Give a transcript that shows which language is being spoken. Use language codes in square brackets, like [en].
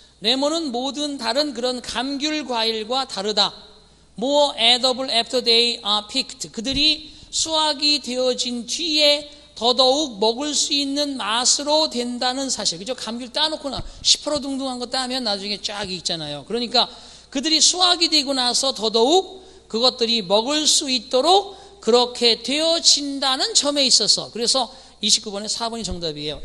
[ko] 레몬은 모든 다른 그런 감귤 과일과 다르다. [en] More edible after they are picked. [ko] 그들이 수확이 되어진 뒤에 더더욱 먹을 수 있는 맛으로 된다는 사실. 그죠? 감귤 따놓고 시퍼러둥둥한 거 따면 나중에 쫙 익잖아요. 그러니까 그들이 수확이 되고 나서 더더욱 그것들이 먹을 수 있도록 그렇게 되어진다는 점에 있어서 그래서 29번에 4번이 정답이에요.